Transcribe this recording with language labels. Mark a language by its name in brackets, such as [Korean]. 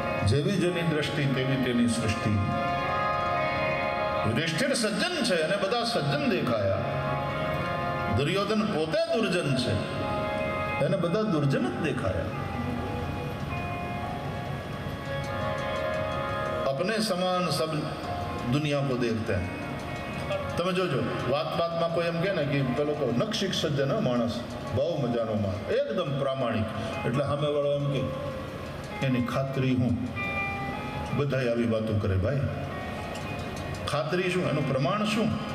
[Gujarati] જેવી જેની દ્રષ્ટિ તેવી તેની સૃષ્ટિ. યુધિષ્ઠિર સજ્જન છે અને બધા સજ્જન દેખાયા. દુર્યોધન પોતે દુર્જન છે, એને બધા દુર્જન જ દેખાયા. [Hindi] अपने समान सब दुनिया को देखते हैं. [Gujarati] તમે જોજો, વાત વાતમાં કોઈ એમ કહે ને કે પેલો કહો નક્ષિક સજ્જન માણસ, બહુ મજાનો માણસ, એકદમ પ્રામાણિક, એટલે સામે વાળો એમ કે એની ખાતરી હું. બધા આવી વાતો કરે. ભાઈ, ખાતરી શું? એનું પ્રમાણ શું?